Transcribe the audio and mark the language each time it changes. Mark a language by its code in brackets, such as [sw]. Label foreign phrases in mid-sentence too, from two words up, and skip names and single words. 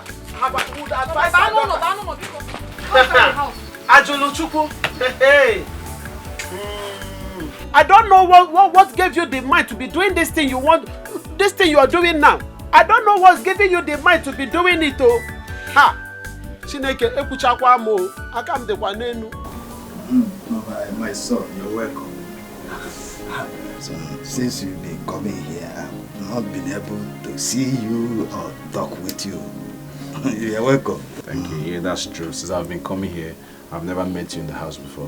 [en] I would advise her daughter. Ajuluchuku, hey. I don't know what gave you the mind to be doing this thing you want, this thing you are doing now. I don't know what's giving you the mind to be doing it, oh. Ha! [ig] Chineke ekuchakwa mo, akam de kwa nenu. [en] My son, you're welcome. So, since you've been coming here, I've not been able to see you or talk with you. You're welcome. Thank you. Yeah, that's true. Since I've been coming here, I've never met you in the house before.